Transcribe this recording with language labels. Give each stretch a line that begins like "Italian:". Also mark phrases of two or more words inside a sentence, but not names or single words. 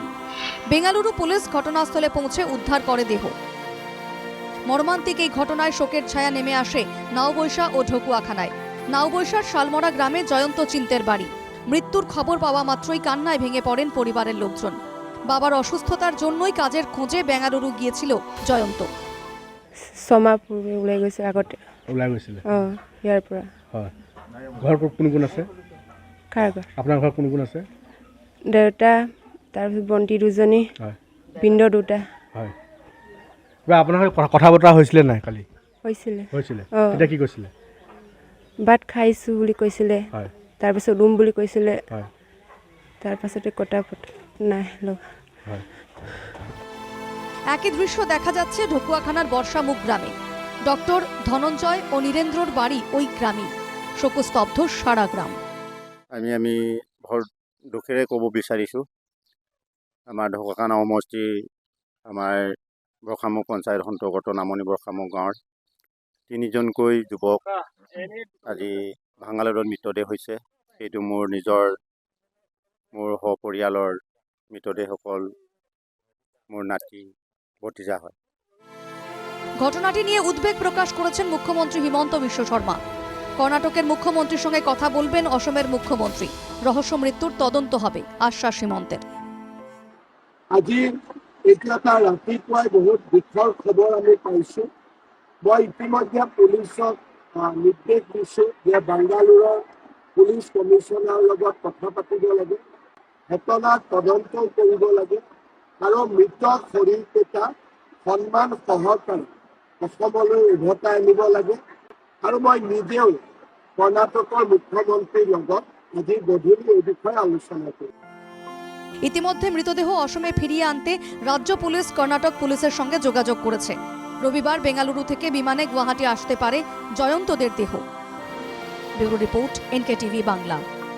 Bangla: বেঙ্গালুরু পুলিশ ঘটনাস্থলে পৌঁছে উদ্ধার করে দেহ। মর্মান্তিক এই ঘটনায় শোকের ছায়া নেমে আসে নাওবৈশা ও ঢকুয়াখানায়। নাওবৈশার শালমরা গ্রামে জয়ন্ত চিন্তের বাড়ি। মৃত্যুর খবর পাওয়া মাত্রই কান্নায় ভেঙে পড়েন পরিবারের লোকজন। বাবার অসুস্থতার জন্যই কাজের খোঁজে বেঙ্গালুরু গিয়েছিল জয়ন্ত।
Assamese: ছমাহ পূৰ্বে ওলাই গৈছে, আগতে ওলাই গৈছিলে। ইয়াৰ পৰা। হয়, ঘৰত কোন কোন আছে? কাৰ ঘৰ? আপোনাৰ ঘৰত কোন কোন আছে? দেউতা, তাৰপিছত ভণ্টি দুজনী, হয়, ভিনদ দুটা। হয়, কিবা আপোনাৰ কথা বতৰা হৈছিলে নাই কালি? হৈছিলে। এতিয়া কি কৈছিলে? ভাত খাইছোঁ বুলি কৈছিলে, হয়, তাৰপিছত ৰুম বুলি কৈছিলে, হয়, তাৰপাছতে কটা নাই লগা। হয়।
Bangla: একই দৃশ্য দেখা যাচ্ছে ঢকুয়াখানার বর্ষামুখ গ্রামে। ডক্টর ধনঞ্জয় ও নীরেন্দ্রর বাড়ি ওই গ্রামেই। শোকস্তব্ধ সারা গ্রাম।
Assamese: আমি ভৰ দুখেৰে ক'ব বিচাৰিছোঁ, আমাৰ ঢকুৱাখানা সমষ্টি, আমাৰ বৰ্ষামুখ পঞ্চায়ত অন্তৰ্গত নামনি বৰ্ষামুখ গাঁৱৰ 3জনকৈ যুৱক আজি ভাঙালুৰত মৃতদেহ হৈছে। সেইটো মোৰ সপৰিয়ালৰ মৃতদেহসকল মোৰ নাতি ভতিজা হয়।
Bangla: ঘটনাটি নিয়ে উদ্বেগ প্রকাশ করেছেন মুখ্যমন্ত্রী হিমন্ত বিশ্ব শর্মা। কর্ণাটকের মুখ্যমন্ত্রীর সঙ্গে কথা বলবেন অসমের মুখ্যমন্ত্রী। রহস্য মৃত্যুর তদন্ত হবে, আশ্বাস হিমন্তের।
Assamese: আজি এটা ৰাতিপুৱাই বহুত দুখৰ খবৰ আমি পাইছোঁ। মই ইতিমধ্যে পুলিচক নিৰ্দেশ দিছোঁ যে বাংগালুৰৰ পুলিচ কমিশনাৰৰ লগত কথা পাতিব লাগে, ঘটনাৰ তদন্ত কৰিব লাগে আৰু মৃত শৰীৰকেইটা সন্মান সহকাৰে অসমলৈ উভতাই আনিব লাগে। আৰু মই নিজেও কৰ্ণাটকৰ মুখ্যমন্ত্ৰীৰ লগত আজি গধূলি এই বিষয়ে আলোচনা কৰিম।
Bangla: ইতিমধ্যে মৃতদেহ অসমে ফিরিয়ে আনতে রাজ্য পুলিশ কর্ণাটক পুলিশের সঙ্গে যোগাযোগ করেছে। রবিবার বেঙ্গালুরু থেকে বিমানে গুয়াহাটি আসতে পারে জয়ন্তদের দেহ। ব্যুরো রিপোর্ট, NKTV বাংলা।